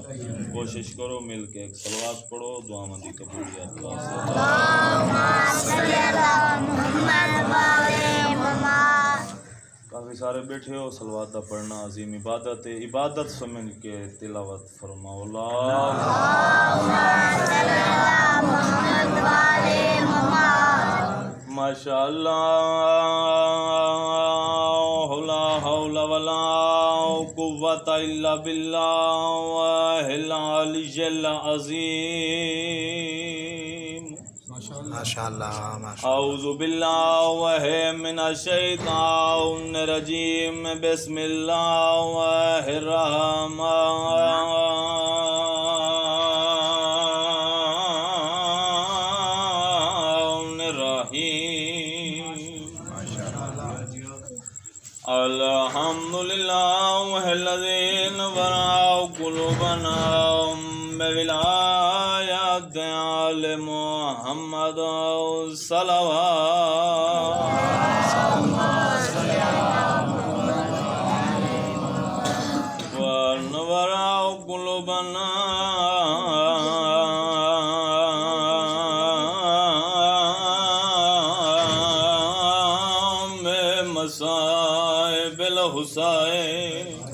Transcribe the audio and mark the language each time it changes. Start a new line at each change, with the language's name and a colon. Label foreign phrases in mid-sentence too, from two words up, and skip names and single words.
Punjabi: کوشش کرو مل کے ایک صلوات پڑھو دعاواں دی قبولیت کافی سارے بیٹھے ہو. صلوات دا پڑھنا عظیم عبادت ہے۔ عبادت سمجھ کے تلاوت فرماؤ.
Arabic: ما شاء الله لا حول ولا قوة إلا بالله العلي العظيم. माशाअल्लाह أعوذ بالله من الشيطان الرجيم. بسم الله الرحمن الرحيم. الحمد لله الذي نور قلوبنا بولاية آل محمد صلى الله ونور قلوبنا بمصائب الحسين.